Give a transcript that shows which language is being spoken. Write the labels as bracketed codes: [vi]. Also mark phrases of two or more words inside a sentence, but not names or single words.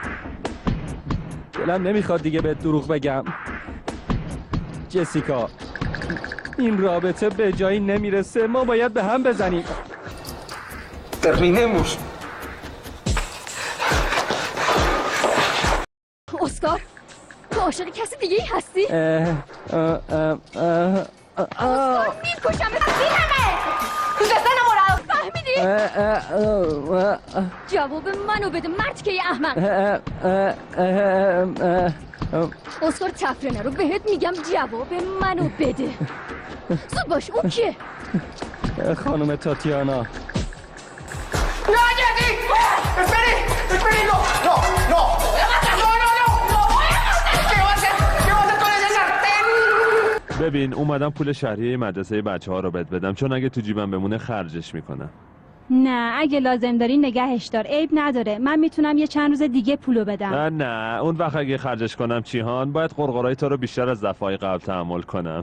[fa] دلم نمیخواد دیگه به دروغ بگم. جسیکا این رابطه به جایی نمیرسه، ما باید به هم بزنیم. [es] Terminemos. [fa] اسکار تو عاشق کسی دیگه ای هستی؟ اسکار میکشم بزنمه. [es] ¡Usted está enamorado! [fa] فهمیدی؟ جواب منو بده مرد که یه احمق. اسکار تفره نرو، بهت میگم جواب منو بده. زود باش. اون کیه؟ خانم تاتیانا. [es] ¡No, Jessy! ¡Espere! ¡No! ¿Qué va a hacer con ese sartén? [fa] ببین اومدم پول شهریه مدرسه بچه ها رو بهت بدم، چون اگه تو جیبم بمونه خرجش میکنم. نه اگه لازم داری نگهش دار، عیب نداره، من میتونم یه چند روز دیگه پولو بدم. نه اون وقت اگه خرجش کنم چیهان باید قرقرای تو رو بیشتر از دفعه قبل تحمل کنم.